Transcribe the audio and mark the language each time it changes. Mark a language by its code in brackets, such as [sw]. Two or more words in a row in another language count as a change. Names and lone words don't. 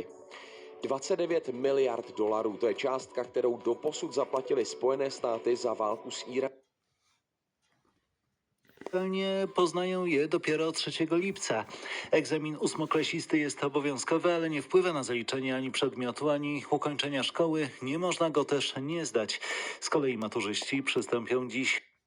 [cs] 29 miliard dolarů, to je částka, kterou doposud zaplatily Spojené státy za válku s Iránem. [pl] Poznają je dopiero 3 lipca. Egzamin ósmoklasisty jest obowiązkowy, ale nie wpływa na zaliczenie ani przedmiotu, ani ukończenia szkoły. Nie można go też nie zdać. Z kolei maturzyści przystąpią dziś.